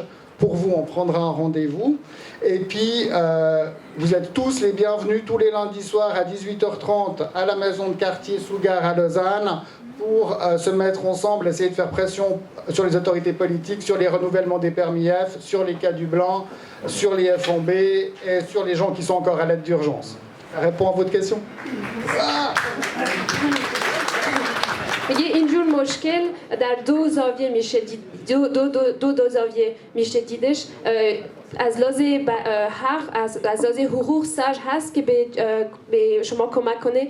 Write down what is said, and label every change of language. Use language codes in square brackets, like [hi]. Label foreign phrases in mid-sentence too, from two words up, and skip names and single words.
[fr] Pour vous, on prendra un rendez-vous. Et puis, vous êtes tous les bienvenus tous les lundis soirs à 18h30 à la maison de quartier Sougar à Lausanne pour se mettre ensemble, essayer de faire pression sur les autorités politiques, sur les renouvellements des permis F, sur les cas du blanc, sur les F en B et sur les gens qui sont encore à l'aide d'urgence. Ça répond à votre question? [fa] میگه اینجور مشکل در دو زاویه میشه دو زاویه میشه دیدش از لحاظ حق از لحاظ حقوق ساج هست که به شما کمک کنه